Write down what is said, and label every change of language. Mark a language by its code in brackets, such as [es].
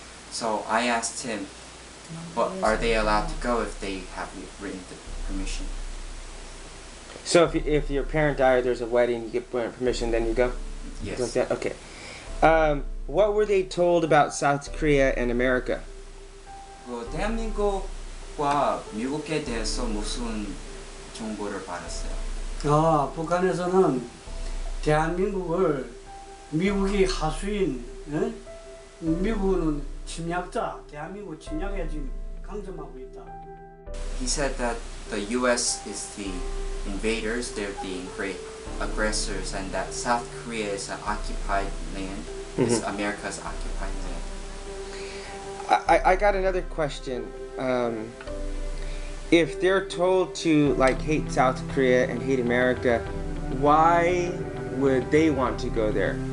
[en] So I asked him, but are they allowed to go if they have written the permission? So if your parent died, there's a wedding, you get permission, then you go? Yes. Like that? Okay. What were they told about South Korea and America? [ko] 대한민국과 미국에 대해서 무슨 정보를 받았어요? 북한에서는 대한민국을 미국이 하수인, 미국은 침략자, 대한민국 침략에 지금 강점하고 있다. [en] He said that the U.S. is the invaders, they're the great aggressors, and that South Korea is an occupied land, is America's occupied land. I got another question. If they're told to like hate South Korea and hate America, why would they want to go there?